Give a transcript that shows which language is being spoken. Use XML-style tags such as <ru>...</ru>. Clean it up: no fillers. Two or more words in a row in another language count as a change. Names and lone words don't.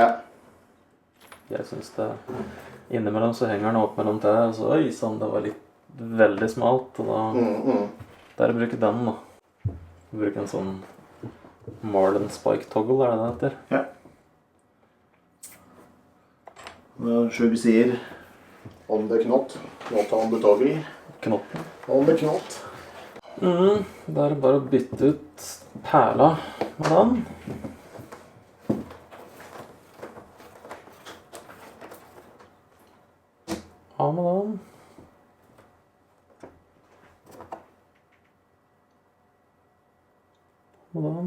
<no>Jeg synes det, innimellom så henger den opp mellom trær, og så, oi, sånn, det var veldig smalt, og da, der bruker den da. Bruker en sånn Marlin Spike Toggle, er det det heter? Ja. Når Shug sier</no> <en>on the knot, not on the toggle.</en> <no>Knotten.</no> <en>On the knot.</en> <no>Da er det bare å bytte ut perla med den. Av med den. Med den.</no>